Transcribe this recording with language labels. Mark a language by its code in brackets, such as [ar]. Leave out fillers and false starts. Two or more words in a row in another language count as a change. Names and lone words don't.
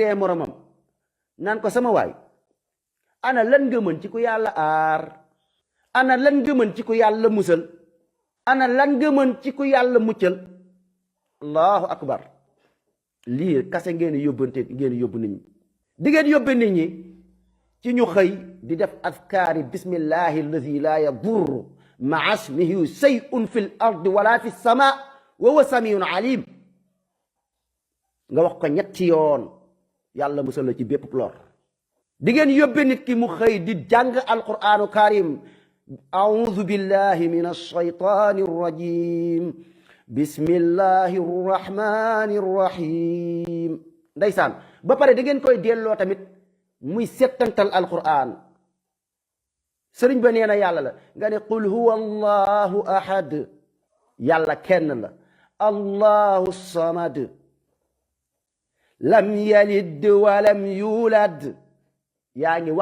[wo] ree moromam naan ko sama waay ana lan nga mën ci ku yàlla aar ana lan nga mën ci ku yàlla musal ana lan nga mën ci ku yàlla muccal [ar] الله أكبر [wo] lii kase ngeen yóbbante ngeen yóbbu nit ñi di ngeen yóbbe nit ñi ci ñu xëy di def azkaari [ar] بسم الله الذي لا يضر مع اسمه شيء في الأرض ولا في السماء وهو السميع العليم [wo] nga wax ko ñetti yoon yàlla musal la ci bépp lor di ngeen yóbbe nit ki mu xëy di jàng [ar] القرآن الكريم أعوذ بالله من الشيطان الرجيم بسم الله الرحمن الرحيم [wo] ndeysaan ba pare da ngeen koy delloo tamit muy settantal alquran sëriñ ba nee na yàlla la nga ne [ar] قل هو الله أحد [wo] yàlla kenn la [ar] الله الصمد لم يلد ولم يولد [wo] yaa ngi